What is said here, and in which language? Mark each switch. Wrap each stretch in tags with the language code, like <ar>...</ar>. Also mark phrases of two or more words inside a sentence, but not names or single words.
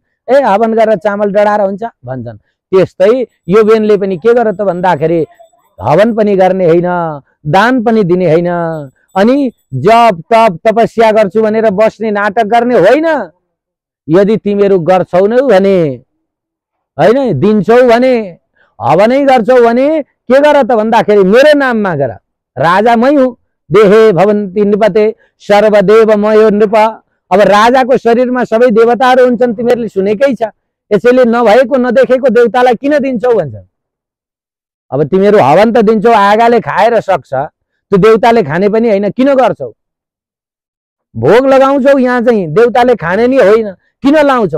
<ne>ए हवन गरेर चामल डढाएर हुन्छ भन्छन्। त्यस्तै यो बेनले पनि के गर्यो त भन्दाखेरि हवन पनि गर्ने होइन, दान पनि दिने होइन, अनि जप तप तपस्या गर्छु भनेर बस्ने नाटक गर्ने होइन। यदि तिमीहरू गर्छौ नै भने, होइन दिन्छौ भने, हवनै गर्छौ भने के गर त भन्दाखेरि मेरो नाममा गर। राजा मै हुँ,</ne> <sa>देहे भवन्ति नृपते सर्वदेव मयो नृप।</sa> <ne>अब राजाको शरीरमा सबै देवताहरू हुन्छन्, तिमीहरूले सुनेकै छ। यसैले नभएको नदेखेको देवतालाई किन दिन्छौ भन्छ। अब तिमीहरू हवन त दिन्छौ, आगाले खाएर सक्छ, त्यो देवताले खाने पनि होइन, किन गर्छौ? भोग लगाउँछौ यहाँ चाहिँ देवताले खाने नि होइन, किन लाउँछौ?</ne>